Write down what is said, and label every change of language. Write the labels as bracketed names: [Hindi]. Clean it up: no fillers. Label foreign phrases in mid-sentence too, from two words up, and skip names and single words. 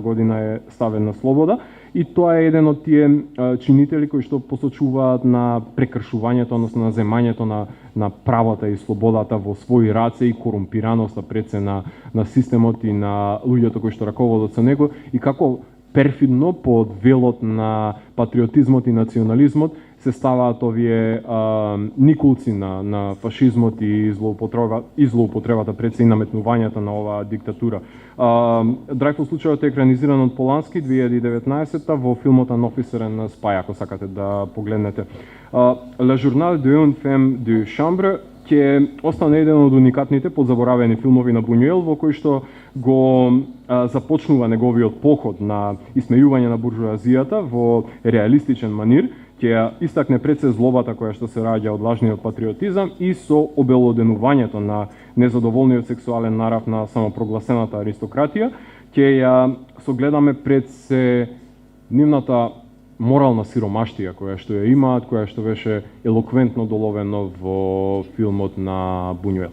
[Macedonian] година е ставен на слобода, и тоа е еден од тие чинители кои што посочуваат на прекршувањето, односно на земањето на правата и слободата во своји раце и корумпираноста пред се на системот и на луѓето кои што раководат со него, и како перфидно под велот на патриотизмот и национализмот се ставаат овие никулци на фашизмот и злоупотребата пред се и наметнувањето на оваа диктатура. Драйфус случајот е екранизиран од Полански 2019 во филмот An Officer and a Spy, ако сакате да погледнете. Le Journal d'une femme de chambre ќе остане еден од уникатните подзаборавени филмови на Бунюел, во кој што го започнува неговиот поход на исмејување на буржуазијата во реалистичен манир, ќе ја истакне пред се злобата која што се раѓа од лажниот патриотизам и со обелоденувањето на незадоволниот сексуален нарав на самопрогласената аристократија, ќе ја согледаме пред се нивната морална сиромаштија која што ја имаат, која што беше елоквентно доловено во филмот на Бунюел.